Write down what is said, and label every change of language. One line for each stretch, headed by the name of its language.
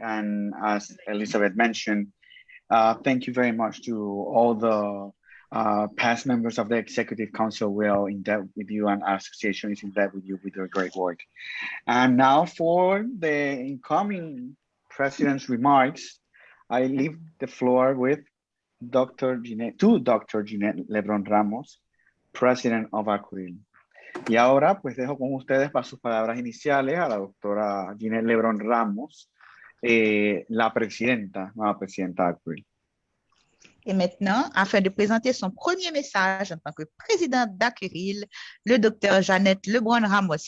English: And as Elizabeth mentioned, thank you very much to all the past members of the Executive Council. We're in debt with you, and our association is in debt with you with your great work. And now for the incoming president's remarks, I leave the floor with Dr. Ginette Lebron Ramos, President of ACURIL.
Spanish: Y ahora pues dejo con ustedes para sus palabras iniciales a la doctora Ginette Lebron Ramos, la nueva presidenta ACURIL.
French: Et maintenant, afin de présenter son premier message en tant que président d'ACURIL, le docteur Jeannette Lebron Ramos.